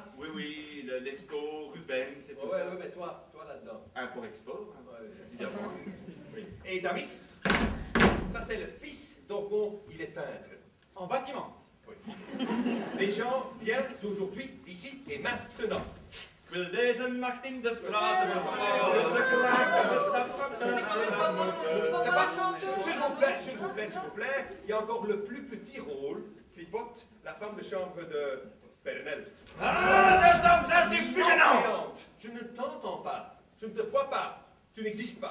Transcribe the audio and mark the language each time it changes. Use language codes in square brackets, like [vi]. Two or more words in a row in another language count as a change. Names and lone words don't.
[fr] Oui, oui, l'Escaut, Ruben, c'est tout Ouais, ça. ouais, mais toi là-dedans. Import-export, hein, évidemment. Oui. Et Damis, ça c'est le fils d'Orgon, il est peintre. En bâtiment. Oui. Les gens viennent aujourd'hui, ici et maintenant. [nl] Ik wil deze nacht in de straat [fr] C'est pas... S'il vous plaît, s'il vous plaît, s'il vous plaît, il y a encore le plus petit rôle. Flipote, la femme de chambre de Pernelle. Ah, ça suffit maintenant! Cléante, je ne t'entends pas, je ne te vois pas, tu n'existes pas.